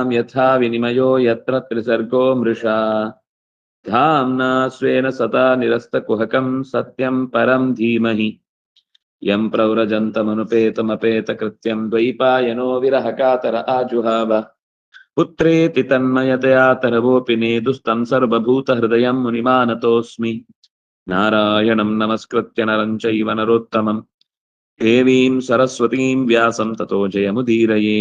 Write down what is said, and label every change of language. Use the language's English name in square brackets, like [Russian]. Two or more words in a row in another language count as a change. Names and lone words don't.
[Sanskrit] ಯಥಾ ವಿನಿಮಯೋ ಯತ್ರ ತ್ರಿಸರ್ಗೋ ಮೃಷಾ ಧಾಮ್ನಾ ಸ್ವೇನ ಸದಾ ನಿರಸ್ತಕುಹಕಂ ಸತ್ಯಂ ಪರಂ ಧೀಮಹಿ ಯಂ ಪ್ರವ್ರಜಂತಮನುಪೇತಮಪೇತಕೃತ್ಯಂ ದ್ವೈಪಾಯನೋ ವಿರಹಕಾತರ ಆಜುಹಾವ ಪುತ್ರೇತಿ ತನ್ಮಯತಯಾ ತರವೋಪಿ ನೇದುಸ್ತಂ ಸರ್ವಭೂತಹೃದಯಂ ಮುನಿಮಾನತೋಸ್ಮಿ ನಾರಾಯಣಂ ನಮಸ್ಕೃತ್ಯ ನರಂ ಚೈವ ನರೋತ್ತಮಂ ದೇವೀಂ ಸರಸ್ವತೀಂ ವ್ಯಾಸಂ ತತೋ ಜಯಮುದೀರಯೇ.